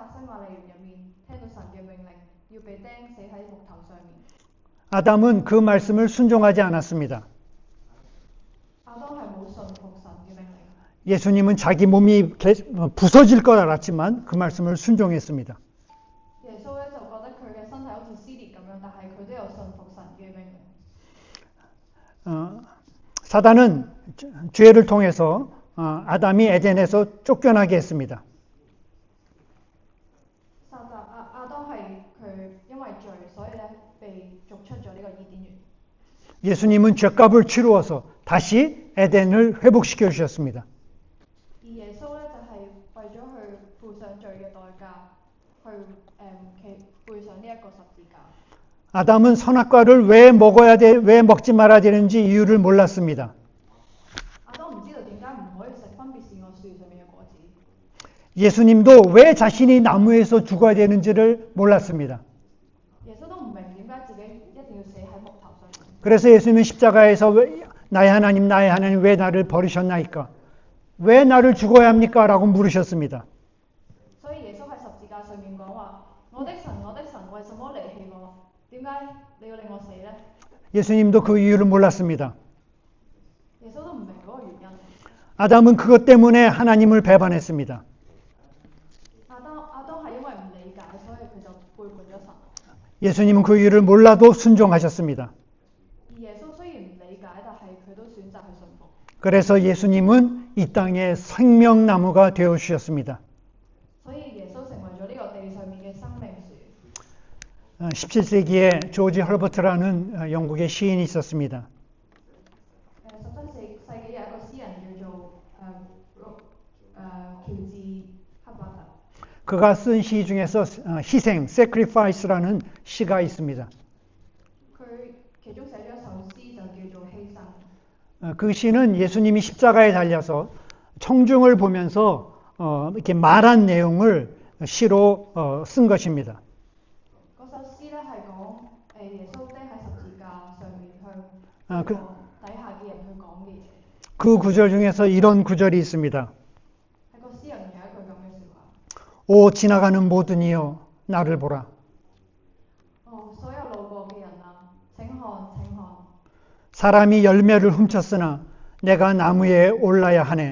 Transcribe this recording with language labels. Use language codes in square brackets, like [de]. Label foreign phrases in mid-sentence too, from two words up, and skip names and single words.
[yue] 耶穌喺客西馬尼園入面聽到神嘅命令，要被釘死喺木頭上面。 [ko] 아담은 그 말씀을 순종하지 않았습니다. [yue] 亞當係冇順服神嘅命令。 [ko] 예수님은 자기 몸이 부서질 걸 알았지만 그 말씀을 순종했습니다. [yue] 耶穌咧就覺得佢嘅身體好似撕裂咁樣，但係佢都有順服神嘅命令。 [ko] 사단은 죄를 통해서 아담이 에덴에서 쫓겨나게 했습니다. [yue] 亞當係佢因為罪，所以咧被逐出咗呢個伊甸園。 [ko] 예수님은 죄값을 치루어서 다시 에덴을 회복시켜 주셨습니다. [yue] 而耶穌咧就係為咗去付上罪嘅代價，去背上呢一個十字架。 [ko] 아담은 선악과를 왜 먹지 말아야 되는지 이유를 몰랐습니다. [yue] 亞當唔知道點解唔可以食分別善惡樹上面嘅果子。 [ko] 예수님도 왜 자신이 나무에서 죽어야 되는지를 몰랐습니다. [yue] 耶穌都唔明點解自己一定要死喺木頭上面。 [ko] 그래서 예수님은 십자가에서 나의 하나님 왜 나를 버리셨나이까? 왜 나를 죽어야 합니까? 라고 물으셨습니다. [yue] 所以耶穌喺十字架上面講話：我的神，為什麼離棄我？點解你要令我死呢？ [ko] 예수님도 그 이유를 몰랐습니다. [yue] 耶穌都唔明嗰個原因。 [ko] 아담은 그것 때문에 하나님을 배반했습니다. [yue] 亞當係因為唔理解，所以佢就背叛咗神。 [ko] 예수님은 그 이유를 몰라도 순종하셨습니다. [yue] 而耶穌雖然唔理解，但係佢都選擇去順服。 [ko] 그래서 예수님은 이 땅의 생명나무가 되어 주셨습니다. [yue] 所以耶穌成為咗呢個地上面嘅生命樹。 [ko] 17세기에 조지 헐버트라는 영국의 시인이 있었습니다. [yue] 17世紀有一個詩人叫做喬治克伯特。 [ko] 그가 쓴 시 중에서 희생, sacrifice라는 시가 있습니다. [yue] 佢其中寫咗一首詩就叫做犧牲。 [ko] 그 시는 예수님이 십자가에 달려서 청중을 보면서 이렇게 말한 내용을 시로 쓴 것입니다. [yue] 嗰首詩咧係講耶穌釘喺十字架上面向底下嘅人去講嘅嘢。 [ko] 그 구절 중에서 이런 구절이 있습니다. [yue] 喺個詩入面有一句咁嘅説話。 [ko] 오 지나가는 모든 이여 나를 보라. [yue] 所有路過嘅人啊，請看，請看。 [ko] 사람이 열매를 훔쳤으나 내가 나무에 올라야 하네.